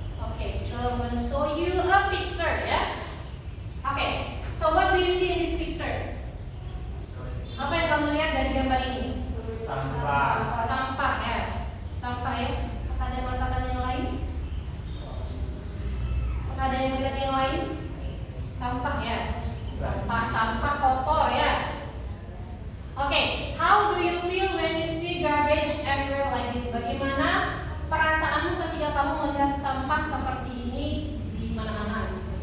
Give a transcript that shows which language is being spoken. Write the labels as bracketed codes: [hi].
[en] Okay, so I'm going to show you a picture ya. Okay, so what do you see in this picture? [id] Apa yang kamu lihat dari gambar ini? Sampah ya. Sampah ya. Apakah ada yang mengatakan yang lain? Apakah ada yang melihat yang lain? Sampah ya. Sampah kotor ya. [en] Okay, how do you feel when you see garbage everywhere like this? [id] Bagaimana perasaanmu ketika kamu melihat sampah seperti ini di mana-mana?